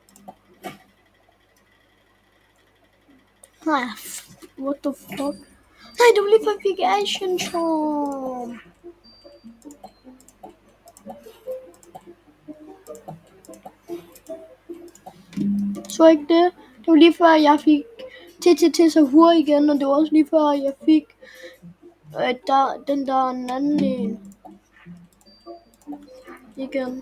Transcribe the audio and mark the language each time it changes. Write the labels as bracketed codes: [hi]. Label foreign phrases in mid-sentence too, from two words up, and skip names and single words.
[da] Nej, [en] what the fuck? [da] Nej, det var lige før, jeg fik Asian Storm. Så ikke det? Det var lige før, jeg fik Sahur igen, og det var også lige før, jeg fik den der anden en igen.